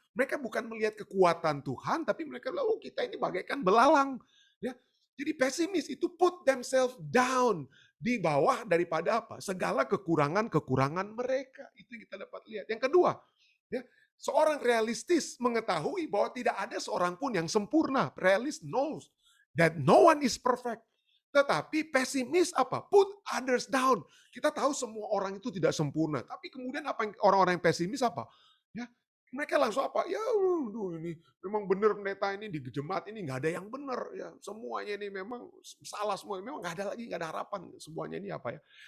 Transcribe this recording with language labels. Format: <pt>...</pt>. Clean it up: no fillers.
<id>Mereka bukan melihat kekuatan Tuhan, tapi mereka lalu kita ini bagaikan belalang. Ya, jadi pesimis itu</id> <en>put themselves down</en> <id>di bawah daripada apa? Segala kekurangan-kekurangan mereka. Itu yang kita dapat lihat. Yang kedua, ya, seorang realistis mengetahui bahwa tidak ada seorang pun yang sempurna.</id> <en>Realist knows that no one is perfect.</en> <id>Tetapi pesimis apa?</id> <en>Put others down.</en> <id>Kita tahu semua orang itu tidak sempurna. Tapi kemudian apa yang orang-orang yang pesimis apa? Ya, mereka langsung apa? Ya, ini memang benar pendeta ini di jemaat ini nggak ada yang benar. Ya, semuanya ini memang salah semua. Memang nggak ada lagi, nggak ada harapan. Semuanya ini apa ya?</id>